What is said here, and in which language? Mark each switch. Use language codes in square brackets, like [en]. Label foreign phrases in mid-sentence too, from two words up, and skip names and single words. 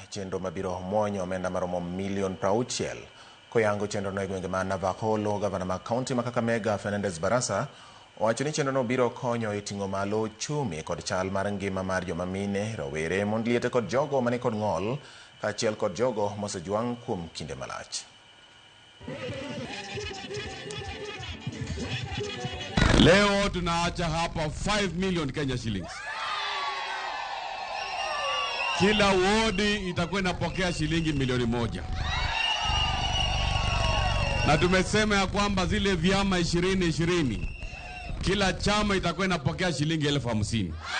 [luo] chenro mabiro muonyo omenda maromo milion 60 koyango chenro no gwenge ma Navakholo. Gavana ma kaunti ma Kakamega Fernandez Barasa owacho ni chenro no biro konyo e ting'o malo chumi kod chal mar ngima mar joma mine, rowere, mond liete kod jogo mani kod ng'ol, kaachiel kod jogo mosejwang' kuom kinde malach. [sw] Leo tunaacha hapa 5 [en] million Kenya shillings. [sw] Kila wodi itakuwa inapokea shilingi milioni 1. Na tumesema ya kwamba zile vyama 20 kila chama itakuwa inapokea shilingi 50,000.